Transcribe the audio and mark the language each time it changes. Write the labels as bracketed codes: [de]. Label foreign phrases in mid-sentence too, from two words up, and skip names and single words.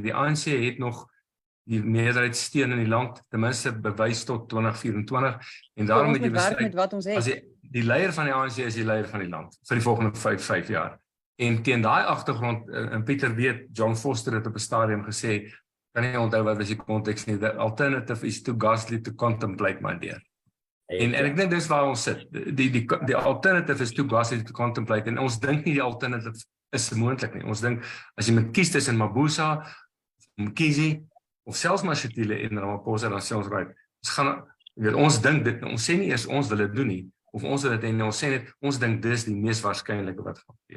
[af] Die ANC het nog die meerderheidssteun in die land, ten minste bewys tot 2024 en daarom moet jy besluit as die leier van die ANC is die leier van die land vir die volgende 5 jaar. En teen daai agtergrond, en Pieter weet, John Foster het op 'n stadium gesê, kan nie onthou wat was die konteks nie, [en] the alternative is too ghastly to contemplate, my dear. [af] En ek dink dis waar ons sit. [en] Die alternative is too ghastly to contemplate, [af] en ons dink nie die alternative is moontlik nie. Ons dink, as jy moet kies tussen Mabuza, Mkhize, of selfs Mashatile en Ramaphosa, dan sê ons right, ons dink dit, ons sê nie eers ons wil dit doen nie, of ons wil dit en ons sê net, ons dink dis die mees waarskynlike wat gaan gebeur.